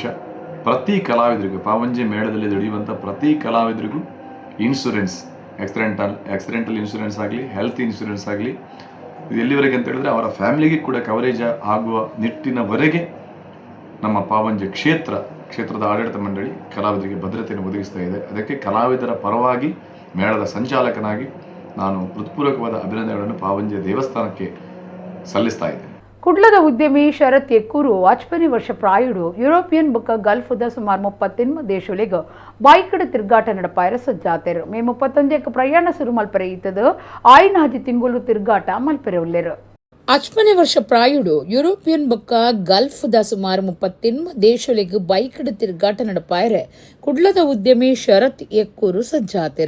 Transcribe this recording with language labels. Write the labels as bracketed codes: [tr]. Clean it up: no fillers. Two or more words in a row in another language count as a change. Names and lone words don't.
[kn] ಪ್ರತಿ ಕಲಾವಿದರಿಗೂ ಪಾವಂಜೆ ಮೇಳದಲ್ಲಿ ದುಡಿಯುವಂಥ ಪ್ರತಿ ಕಲಾವಿದರಿಗೂ ಇನ್ಶೂರೆನ್ಸ್, [en] accidental insurance [kn] ಆಗಲಿ, [en] health insurance [kn] ಆಗಲಿ, ಇದು ಎಲ್ಲಿವರೆಗೆ ಅಂತ ಹೇಳಿದ್ರೆ ಅವರ ಫ್ಯಾಮಿಲಿಗೆ ಕೂಡ ಕವರೇಜ್ ಆಗುವ ನಿಟ್ಟಿನವರೆಗೆ ನಮ್ಮ ಪಾವಂಜೆ ಕ್ಷೇತ್ರದ ಆಡಳಿತ ಮಂಡಳಿ ಕಲಾವಿದರಿಗೆ ಭದ್ರತೆಯನ್ನು ಒದಗಿಸ್ತಾ ಇದೆ. ಅದಕ್ಕೆ ಕಲಾವಿದರ ಪರವಾಗಿ ಮೇಳದ ಸಂಚಾಲಕನಾಗಿ ನಾನು ಹೃತ್ಪೂರ್ವಕವಾದ ಅಭಿನಂದನೆಗಳನ್ನು ಪಾವಂಜೆ ದೇವಸ್ಥಾನಕ್ಕೆ ಸಲ್ಲಿಸ್ತಾ ಇದ್ದೇನೆ. [tcy] ಕುಡ್ಲದ ಉದ್ಯಮಿ ಶರತ್ ಎಕ್ಕೂರು 55 ವರ್ಷ ಪ್ರಾಯುಡು ಯುರೋಪಿಯನ್ ಬೊಕ್ಕ ಗಲ್ಫ್ದ ಸುಮಾರು 38 ದೇಶಗಳಿಗೆ ಬೈಕ್ಡ್ ತಿರುಗಾಟ ನಡಪಾಯರ ಸಜ್ಜಾತೆರು. ಮೇ 31 ಪ್ರಯಾಣ ಶುರು ಮಲ್ಪರೆ ಇತ್ತದು ಆಯ್ನಾಜಿ ತಿಂಗಳು ತಿರುಗಾಟ ಮಲ್ಪರೆ ಉಲ್ಲೇರು. 55 ವರ್ಷ ಪ್ರಾಯುಡು ಯುರೋಪಿಯನ್ ಬೊಕ್ಕ ಗಲ್ಫ್ದ ಸುಮಾರು 38 ದೇಶಗಳಿಗೆ ಬೈಕ್ಡ್ ತಿರುಗಾಟ ನಡಪಾಯರೆ ಕುಡ್ಲದ ಉದ್ಯಮಿ ಶರತ್ ಎಕ್ಕೂರು ಸಜ್ಜಾತೆರು.